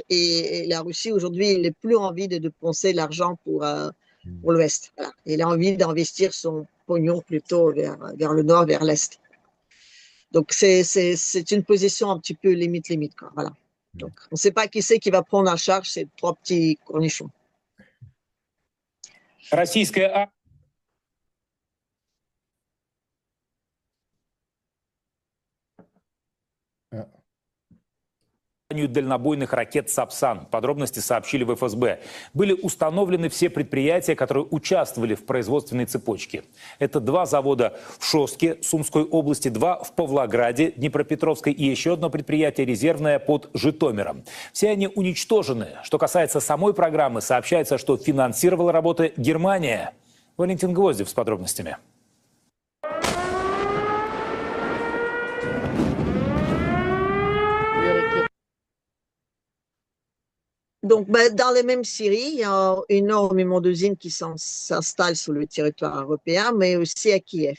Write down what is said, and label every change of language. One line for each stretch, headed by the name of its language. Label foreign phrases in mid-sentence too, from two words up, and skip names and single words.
French: Et la Russie, aujourd'hui, il n'a plus envie de dépenser l'argent pour l'Ouest. Voilà. Il a envie d'investir son pognon plutôt vers le nord, vers l'Est. Donc, c'est une position un petit peu limite, quoi. Voilà. Donc, on ne sait pas qui c'est qui va prendre en charge ces 3 petits cornichons.
Russian: Дальнобойных ракет «Сапсан». Подробности сообщили в ФСБ. Были установлены все предприятия, которые участвовали в производственной цепочке. Это 2 завода в Шостке, Сумской области, 2 в Павлограде, Днепропетровской и еще одно предприятие резервное под Житомиром. Все они уничтожены. Что касается самой программы, сообщается, что финансировала работы Германия. Валентин Гвоздев с подробностями.
French: Donc, dans les mêmes Syrie, il y a énormément d'usines qui s'installent sur le territoire européen, mais aussi à Kiev.